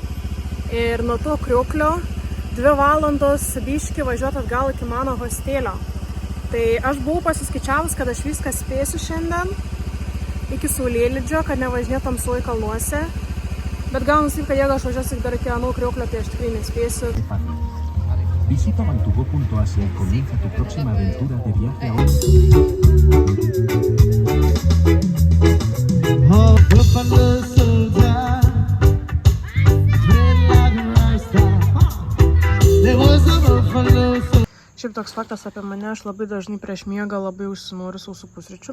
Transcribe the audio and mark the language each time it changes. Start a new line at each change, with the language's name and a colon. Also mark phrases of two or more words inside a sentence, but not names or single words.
Lithuanian: Ir nuo to krioklio 2 valandos biški važiuoti atgal iki mano hostelio. Tai aš buvau pasiskaičiavus, kad aš viską spėsiu šiandien iki saulėlydžio, kad nevažinėt tamsoj kalnuose. Bet gaunasi, kad jeigu aš važiuosiu dar iki anų krioklio, tai aš tikrai nespėsiu.
Spanish: Visita Bantugo.Asia y comienza tu próxima aventura de viaje a
Lithuanian: Šiaip toks faktas apie mane, aš labai dažnai prieš miegą labai užsinoriu sausų pusryčių.